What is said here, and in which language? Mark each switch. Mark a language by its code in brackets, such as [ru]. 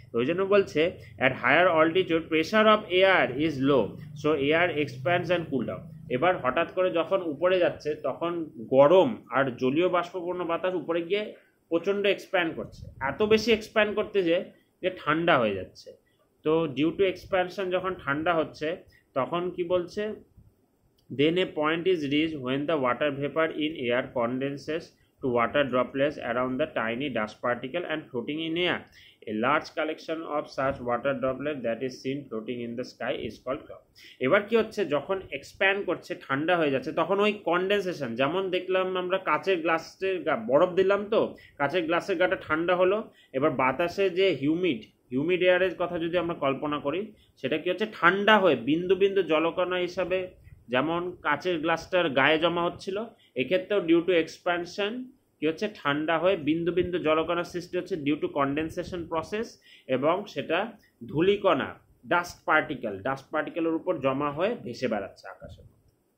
[en] ওই জন্য বলছে at higher altitude pressure of air is low, so air expands and cool down. [bn] এবার হঠাৎ করে যখন উপরে যাচ্ছে তখন গরম আর জলীয় বাষ্পপূর্ণ বাতাস উপরে গিয়ে প্রচণ্ড এক্সপ্যান্ড করছে, এত বেশি এক্সপ্যান্ড করতে যে ঠান্ডা হয়ে যাচ্ছে। তো ডিউ টু এক্সপ্যানশন যখন ঠান্ডা হচ্ছে তখন কি বলছে, [en] then a point is reached when the water vapor in air condenses to water droplets around the tiny dust particle and floating in air. A large collection of such water droplets that is seen floating in the sky is called cloud. [bn] এবার কি হচ্ছে, যখন expand করছে ঠান্ডা হয়ে যাচ্ছে তখন ওই কনডেনসেশন, যেমন দেখলাম আমরা কাচের গ্লাসের বরফ দিলাম, তো কাচের গ্লাসের গাটা ঠান্ডা হলো, এবার বাতাসে যে হিউমিড এয়ারের কথা যদি আমরা কল্পনা করি, সেটা কি হচ্ছে, ঠান্ডা হয়ে বিন্দু বিন্দু জলকণা হিসাবে যেমন কাচের গ্লাসটার গায়ে জমা হচ্ছিল, এক্ষেত্রেও ডিউ টু এক্সপ্যানশন কি হচ্ছে, ঠান্ডা হয়ে বিন্দু বিন্দু জলকণার সৃষ্টি হচ্ছে ডিউ টু কনডেনসেশন প্রসেস, এবং সেটা ধূলিকণা ডাস্ট পার্টিকেলের উপর জমা হয়ে ভেসে বেড়াচ্ছে আকাশের মধ্যে।